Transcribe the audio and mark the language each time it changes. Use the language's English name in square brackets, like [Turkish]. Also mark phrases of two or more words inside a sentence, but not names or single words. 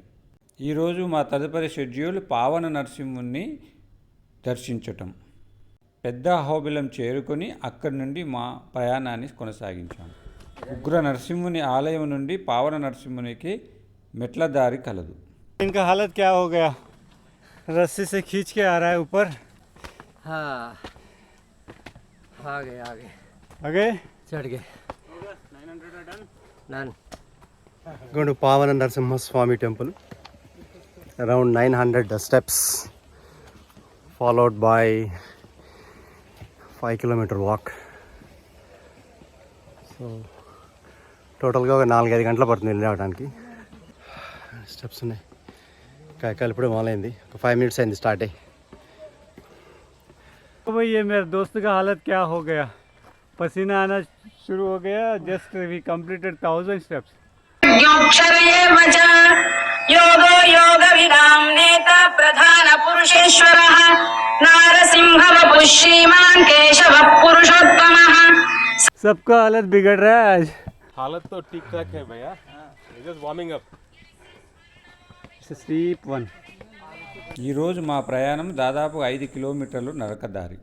[Telugu] ఈరోజు మా తదుపరి షెడ్యూల్ పావన నరసింహుని దర్శించటం. పెద్ద అహోబిలం చేరుకొని అక్కడి నుండి మా ప్రయాణాన్ని కొనసాగించాం. ఉగ్ర నరసింహుని ఆలయం నుండి పావన నరసింహునికి మెట్ల దారి కలదు. [Hindi] इनका हालत क्या हो गया? रस्सी से खींच के आ रहा है ऊपर. हाँ आगे आगे चढ़ गए. 900 done. [English] Going to Pavana Narasimha Swami temple. Around 900 steps, followed by 5-kilometer walk. [Telugu] So టోటల్గా ఒక 4-5 గంటలు పడుతుంది వెళ్ళి రావడానికి. స్టెప్స్ ఉన్నాయి. కాయకాయలు ఇప్పుడే మొదలైంది. ఒక 5 minutes అయింది స్టార్ట్ అయ్యి. [Hindi] भाई ये मेरे दोस्त का हालत क्या हो गया? पसीना आना शुरू हो गया. [English] just we completed 1000 steps. [Sanskrit] योगो योग विदाम नेता प्रधान पुरुषेश्वरः नारसिंह वपुः श्रीमान् केशव पुरुषोत्तमः. [Hindi] सबका हालत बिगड़ रहा है आज. हालत तो ठीक ठाक है भैया, [English] just warming up. स्टीप 1. [Telugu] ఈరోజు మా ప్రయాణం దాదాపు 5 కిలోమీటర్లు నరకదారి.